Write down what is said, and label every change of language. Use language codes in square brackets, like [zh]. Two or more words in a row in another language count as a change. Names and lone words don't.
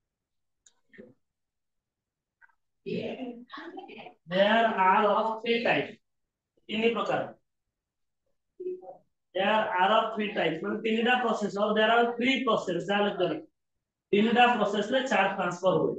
[en] There are of three types. [hi] तीन प्रकार. [en] There are of three types. [hi] मतलब तीनटा process और [en] there are three process. [hi] जान कर. तीनटा process में [en] charge transfer [hi] हुए.